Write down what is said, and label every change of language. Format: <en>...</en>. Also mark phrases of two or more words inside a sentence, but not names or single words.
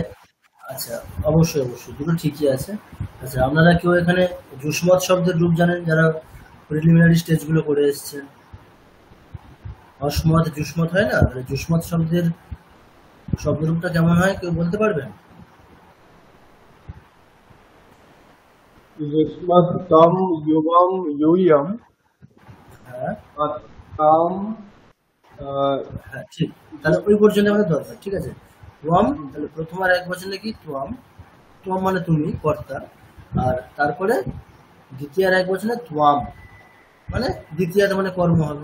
<bn>আচ্ছা অবশ্যই অবশ্যই দুটো ঠিকই আছে। আচ্ছা, আপনারা কেউ এখানে যুষ্মৎ শব্দের রূপ জানেন, যারা</bn> <en>preliminary stages</en> <bn>করে এসেছেন? অসমত যুষ্মৎ হয় না, মানে যুষ্মৎ শব্দের শব্দরূপটা কেমন হয় কেউ বলতে পারবেন?</bn> <sa>युष्मत्तम युवम यूयम</sa> <bn>হ্যাঁ</bn> <sa>ताम</sa> <bn>হ্যাঁ ঠিক, তাহলে ওই পর্যন্ত আমাদের দরকার, ঠিক আছে। ত্বম, তাহলে প্রথম আর এক বচনে কি ত্বম, ত্বম মানে তুমি, কর্তা, আর তারপরে দ্বিতীয় আর এক বচনে ত্বম মানে দ্বিতীয়টা মানে কর্ম হবে।</bn>